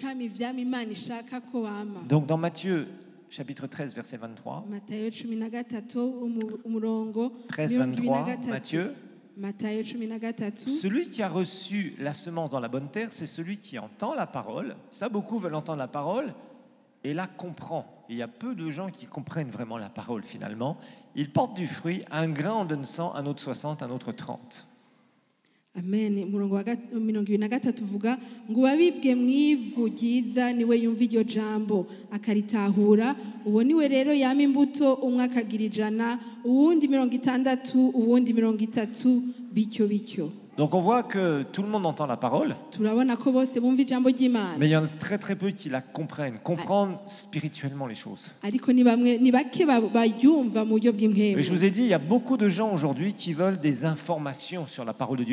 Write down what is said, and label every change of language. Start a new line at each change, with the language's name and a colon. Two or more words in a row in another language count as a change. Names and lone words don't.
French: Donc dans Matthieu chapitre 13 verset 23, 13 23, Matthieu, celui qui a reçu la semence dans la bonne terre, c'est celui qui entend la parole. Ça, beaucoup veulent entendre la parole et la comprend. Et il y a peu de gens qui comprennent vraiment la parole finalement. Ils portent du fruit, un grain en donne 100, un autre 60, un autre 30. Amen.
Rundi: Murongo wa 23 uvuga ngo wabibwe mwivu ryiza niwe yumva iryo jambo akaritahura, uwo niwe rero yama imbuto, umwe akagira 100, uwundi 60, uwundi 30, bityo.
French: Donc on voit que tout le monde entend la parole, mais il y en a très très peu qui la comprennent, comprendre spirituellement les choses. Et je vous ai dit, il y a beaucoup de gens aujourd'hui qui veulent des informations sur la parole de Dieu.